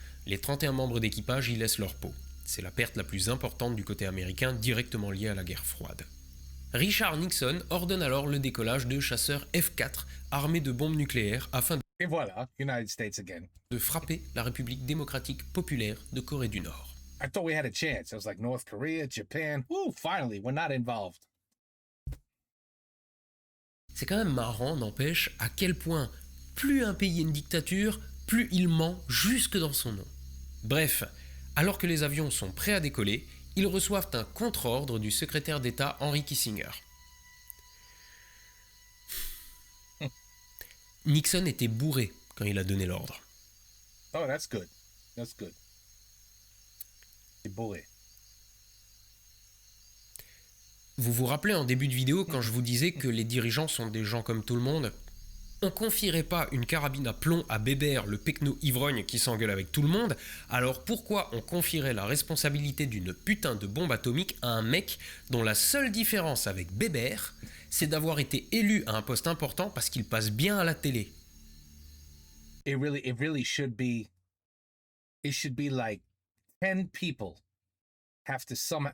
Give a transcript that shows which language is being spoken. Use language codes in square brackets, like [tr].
[fr] Les 31 membres d'équipage y laissent leur peau. C'est la perte la plus importante du côté américain, directement liée à la guerre froide. Richard Nixon ordonne alors le décollage de chasseurs F-4 armés de bombes nucléaires afin Et voilà, [en] United States again. [fr] de frapper la République démocratique populaire de Corée du Nord. [en] I thought we had a chance. It was like North Korea, Japan. Ooh, finally, we're not involved. [fr] C'est quand même marrant, n'empêche, à quel point plus un pays est une dictature, plus il ment jusque dans son nom. Bref, alors que les avions sont prêts à décoller, ils reçoivent un contre-ordre du secrétaire d'État Henry Kissinger. Nixon était bourré quand il a donné l'ordre. [en] Oh, that's good. That's good. [fr] C'est bourré. Vous vous rappelez en début de vidéo quand je vous disais que les dirigeants sont des gens comme tout le monde ? On confierait pas une carabine à plomb à Bébert, le pecno ivrogne qui s'engueule avec tout le monde, alors pourquoi on confierait la responsabilité d'une putain de bombe atomique à un mec dont la seule différence avec Bébert, c'est d'avoir été élu à un poste important parce qu'il passe bien à la télé. [en] It really should be. It should be like 10 people have to somehow.